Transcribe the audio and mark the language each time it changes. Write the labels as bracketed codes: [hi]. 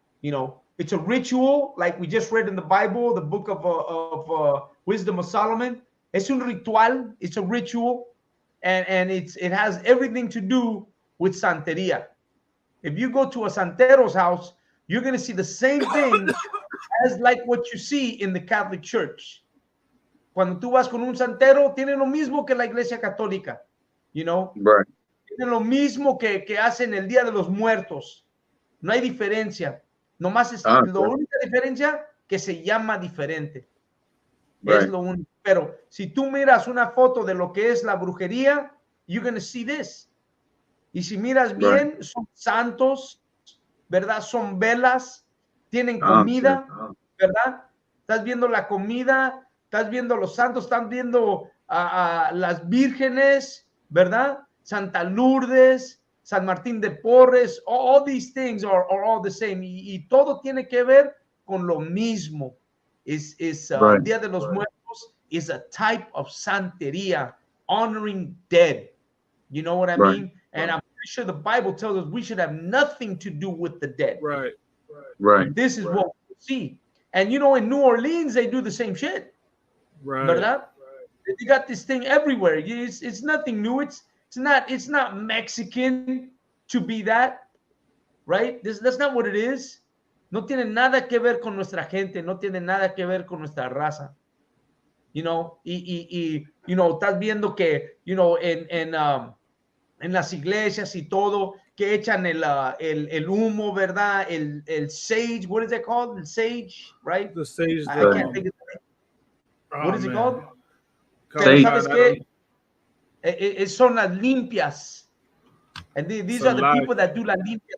[en] You know, it's a ritual, like we just read in the Bible, the book of Wisdom of Solomon. [es] Es un ritual. [en] It's a ritual, and it has everything to do with santería. If you go to a santero's house, you're going to see the same thing as like what you see in the Catholic Church. [es] Cuando tú vas con un santero, tiene lo mismo que la Iglesia Católica, [en] you know? Right. [es] Tiene lo mismo que hacen el Día de los Muertos. No hay diferencia. Nomás es la única diferencia que se llama diferente. [en] Right. [es] Es lo único. Pero si tú miras una foto de lo que es la brujería, [en] you're going to see this. [es] Y si miras bien, son santos, ¿verdad? Son velas, tienen comida, ¿verdad? Estás viendo la comida, estás viendo los santos, estás viendo a las vírgenes, ¿verdad? [en] Santa Lourdes, San Martín de Porres, all these things are all the same. [es] Y todo tiene que ver con lo mismo. Día de los Muertos [en] is a type of santería, honoring dead. You know what I mean? And I'm pretty sure the Bible tells us we should have nothing to do with the dead. Right. This is what we see. And you know, in New Orleans, they do the same shit. [es] ¿Verdad? [en] They got this thing everywhere. It's nothing new. It's not Mexican to be that, right? That's not what it is. [es] No tiene nada que ver con nuestra gente. No tiene nada que ver con nuestra raza. [en] You know, you know, [es] estás viendo que, [en] you know, en [es] en las iglesias y todo, que echan el humo, ¿verdad? [en] El sage, what is it called? El sage, right? The sage. I can't think of it. What is it called? [es] Pero ¿sabes qué? Son las limpias. [en] And these are the people that do la limpia.